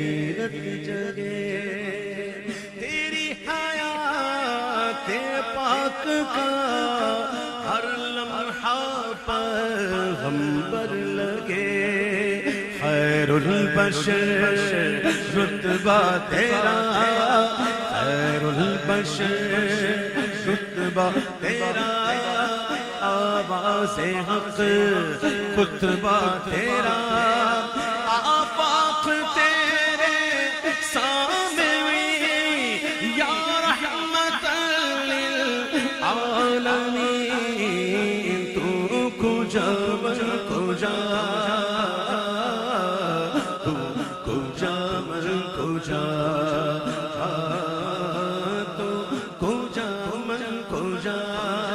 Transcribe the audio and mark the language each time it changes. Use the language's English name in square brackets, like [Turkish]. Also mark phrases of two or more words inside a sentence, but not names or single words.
[Urdu] رت جگے تیری حیات پاک کا ہر لمحہ پیغمبر لگے خیر البشر رتبہ تیرا خیر البشر رتبہ تیرا آواز حق خطبہ تیرا آفاق تیرے سامنے [Arabic] یا رحمت للعالمین [Persian] تو کجا من کجا تو کجا من کجا تو کجا من کجا